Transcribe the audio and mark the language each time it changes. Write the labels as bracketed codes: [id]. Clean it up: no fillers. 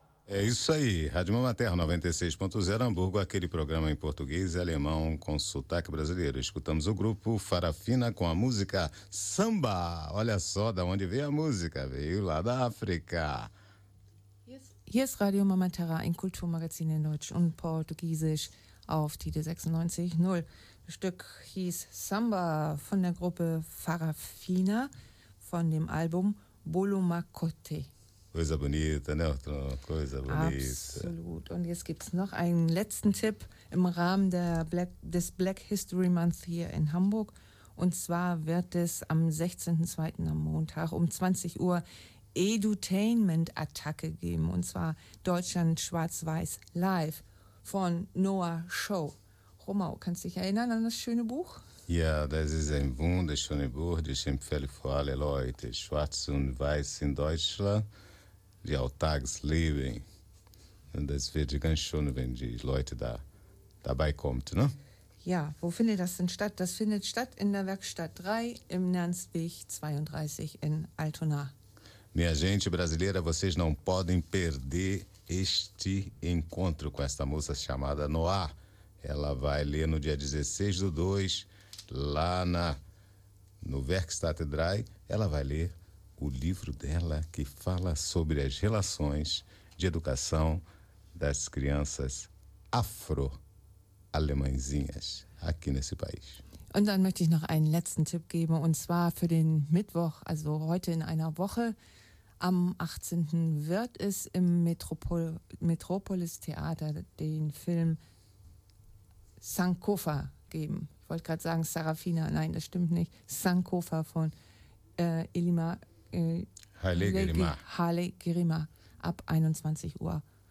[pt] É isso aí, Rádio Mama Terra 96.0 Hamburgo, aquele programa em português e alemão com sotaque brasileiro. Escutamos o grupo Farafina com a música Samba. Olha só de onde veio a música, veio lá da África. [de] Hier ist Radio Mama Terra, ein Kulturmagazin in Deutsch und Portugiesisch auf Tide 96.0. Das Stück hieß Samba von der Gruppe Farafina von dem Album Bolo Makote. [pt] Coisa bonita, né? Coisa bonita. [de] Absolut. Und jetzt gibt es noch einen letzten Tipp im Rahmen des Black History Month hier in Hamburg. Und zwar wird es am 16.02. am Montag um 20 Uhr Edutainment-Attacke geben. Und zwar Deutschland Schwarz-Weiß live von Noah Show. Romau, kannst du dich erinnern an das schöne Buch? Ja, das ist ein wunderschönes Buch. Ich empfehle für alle Leute. Schwarz und Weiß in Deutschland. Die Alltagsleben. Und das wird ganz schön, wenn die Leute da dabei kommen, ne? Ja, wo findet das denn statt? Das findet statt in der Werkstatt 3 im Nernstweg 32 in Altona. [pt] Minha gente brasileira, vocês não podem perder este encontro com esta moça chamada Noah. Ela vai ler no dia 16/2, lá no Werkstatt 3, ela vai ler o livro dela que fala sobre as relações de educação das crianças afro-alemãzinhas aqui nesse país. [de] Und dann möchte ich noch einen letzten Tipp geben, und zwar für den Mittwoch, also heute in einer Woche, am 18. wird es im Metropolis Theater den Film Sankofa geben. Ich wollte gerade sagen Sarafina, nein, das stimmt nicht. Sankofa von Halle Grima ab 21 Uhr.